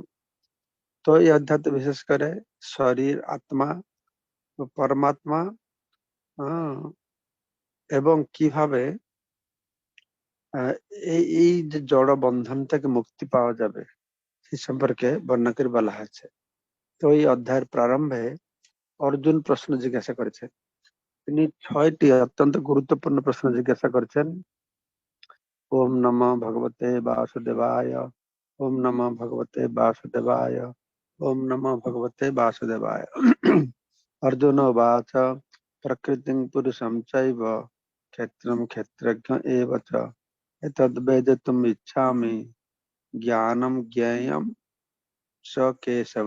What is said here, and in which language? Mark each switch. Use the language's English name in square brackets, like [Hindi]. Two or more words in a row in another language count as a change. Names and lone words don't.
[Bangla] তো এই অধ্যায়তে বিশেষ করে শরীর, আত্মা ও পরমাত্মা এবং কিভাবে এই যে জড় বন্ধন থেকে মুক্তি পাওয়া যাবে সে সম্পর্কে বর্ণনা করে বলা হয়েছে। তো এই অধ্যায়ের প্রারম্ভে অর্জুন প্রশ্ন জিজ্ঞাসা করেছেন। তিনি 6টি অত্যন্ত গুরুত্বপূর্ণ প্রশ্ন জিজ্ঞাসা করেছেন। [Sanskrit] ওম নমঃ ভগবতে বাসুদেবায়, ওম নমঃ ভগবতে বাসুদেবায়, ওম নমঃ ভগবতে বাসুদেবায়। अर्जुन उवाच प्रकृतिं पुरुषं चैव क्षेत्रं क्षेत्रज्ञ एव च एतद्वेदितुम् इच्छामि ज्ञानं ज्ञेयं स केशव।